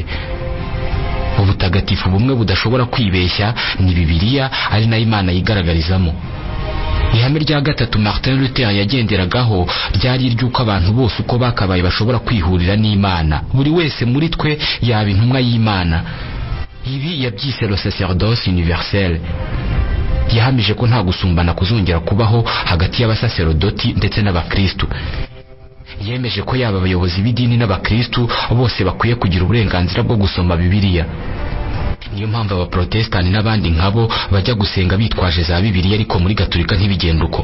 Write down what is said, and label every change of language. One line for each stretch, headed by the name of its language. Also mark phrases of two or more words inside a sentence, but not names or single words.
Kinyarwanda: Ubutagatifu bumwe budashobora kwibeshya ni Bibiliya, ari nayo Imana yigaragarizamo. Ihame rya gatatu Martin Luther yagenderagaho ryari iry'uko abantu bose uko bakabaye bashobora kwihurira n'Imana, buri wese muri twe yaba intumwa y'Imana. Ibi yabyise
French: le sacerdoce universel.
Kinyarwanda: Yahamije ko nta gusumbana kuzongera kubaho hagati y'abasaserodoti ndetse n'abakristo. Yemeje ko yaba abayobozi b'idini n'abakristo bose bakwiye kugira uburenganzira bwo gusoma Bibiliya. Niyo mpamvu abaprotestanti n'abandi nkabo bajya gusenga bitwaje za Bibiliya, ariko muri Gatolika ntibigenda uko.